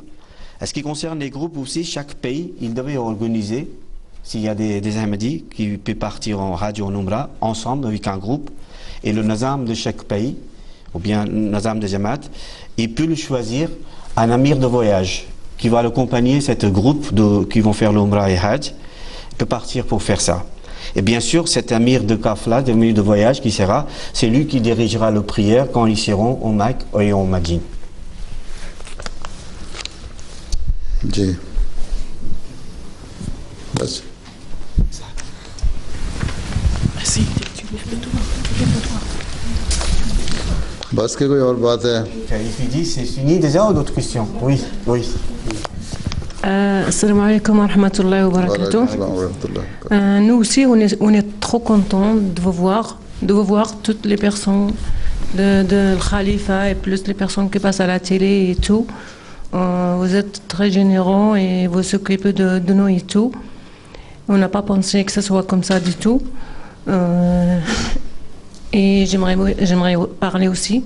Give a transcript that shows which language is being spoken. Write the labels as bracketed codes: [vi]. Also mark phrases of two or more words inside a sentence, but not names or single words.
[fr] En ce qui concerne les groupes aussi, chaque pays, il devait organiser, s'il y a des Ahmadis qui peuvent partir en Hajj ou en Umrah, ensemble avec un groupe, et le Nazam de chaque pays, ou bien le Nazam de Jamaat, il peut le choisir un amir de voyage qui va accompagner ce groupe qui vont faire l'Umrah et Hajj, peut partir pour faire ça. Et bien sûr, cet amir de Kafla, amir de voyage qui sera, c'est lui qui dirigera la prière quand ils seront au Mecque et au Médine. [ur] جی بس بس کے کوئی اور بات ہے? [fr] C'est fini déjà ou d'autres questions? Oui, oui. [ar] السلام عليكم ورحمة الله وبركاته. [fr] Nous aussi, on est trop contents de vous voir toutes les personnes de Khalifa et plus les personnes qui passent à la télé et tout. Vous êtes très généreux et vous s'occupez de nous et tout. On n'a pas pensé que ce soit comme ça du tout. Et j'aimerais parler aussi.